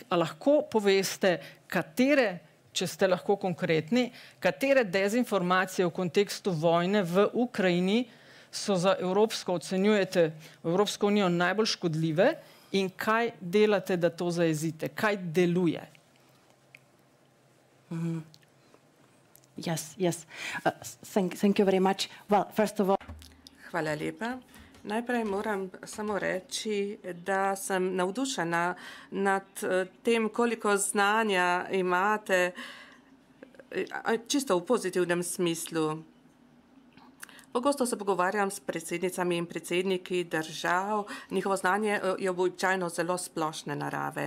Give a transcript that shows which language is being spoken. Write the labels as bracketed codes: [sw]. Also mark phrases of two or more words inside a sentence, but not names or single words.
[sl] A lahko poveste, katere, če ste lahko konkretni, katere dezinformacije v kontekstu vojne v Ukrajini so za ocenjujete Evropsko unijo najbolj škodljive in kaj delate, da to zajezite? Kaj deluje? [en] Yes. Thank you very much. Well, first of all... [sl] Hvala lepa. Najprej moram samo reči, da sem navdušena nad tem, koliko znanja imate, čisto v pozitivnem smislu. Pogosto se pogovarjam s predsednicami in predsedniki držav, njihovo znanje je običajno zelo splošne narave.